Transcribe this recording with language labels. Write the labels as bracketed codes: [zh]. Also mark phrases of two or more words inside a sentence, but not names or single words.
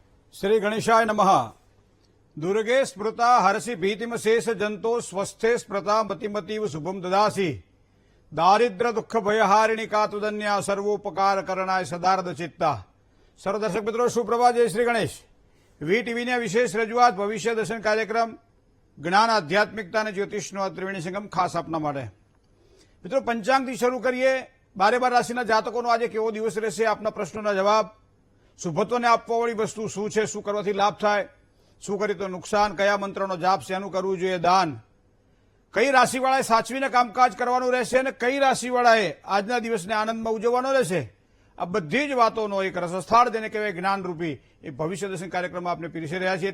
[sa] श्री गणेशाय नमः। दुर्गे स्मृता हरसि भीतिम शेष जंतो स्वस्थे स्मृता मतिमतीव शुभम ददासी। दारिद्र दुख भयहारिणी कातुदन्या सर्वोपकार करणाय सदार्थ चित्ता। [hi] सर्व दर्शक मित्रों सुप्रभात, जय श्री गणेश। [gu] વીટીવીની વિશેષ રજૂઆત ભવિષ્ય દર્શન કાર્યક્રમ જ્ઞાન આધ્યાત્મિકતા અને જ્યોતિષનો ત્રિવેણી સંગમ ખાસ આપના માટે। મિત્રો, પંચાંગથી શરૂ કરીએ। 12 રાશિના જાતકોનો આજે કેવો દિવસ રહેશે, આપના પ્રશ્નોના જવાબ, શુભત્વને આપવાવાળી વસ્તુ શું છે, શું કરવાથી લાભ થાય, શું કરી તો નુકસાન, કયા મંત્રનો જાપ શેનું કરવું જોઈએ, દાન, કઈ રાશિવાળાએ સાચવીને કામકાજ કરવાનું રહેશે અને કઈ રાશિવાળાએ આજના દિવસને આનંદમાં ઉજવવાનો રહેશે, આ બધી જ વાતોનો એક રસસ્થાળ જેને કહેવાય જ્ઞાનરૂપી એ ભવિષ્ય દર્શન કાર્યક્રમમાં આપણે પીરસી રહ્યા છીએ।